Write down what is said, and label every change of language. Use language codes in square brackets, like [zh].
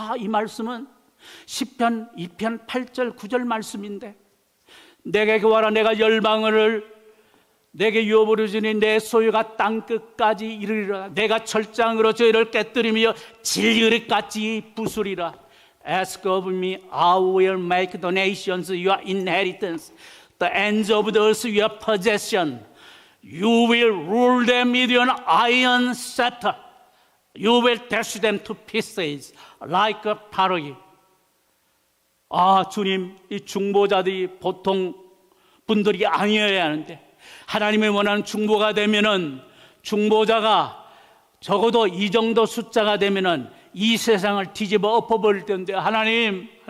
[ko] 이 말씀은 시편 2편 8절 9절 말씀인데, 내게 구하라, 내가 열방을 내게 유업으로 주니 내 소유가 땅끝까지 이르리라. 내가 철장으로 저희를 깨뜨리며 질그릇같이 부수리라. [en] Ask of me, I will make the nations your inheritance, the ends of the earth your possession. You will rule them with an iron scepter. You will dash them to pieces like a pottery. [ko] 주님, 이 중보자들이 보통 분들이 아니어야 하는데, 하나님이 원하는 중보가 되면은, 중보자가 적어도 이 정도 숫자가 되면은 이 세상을 뒤집어 엎어버릴 텐데, 하나님.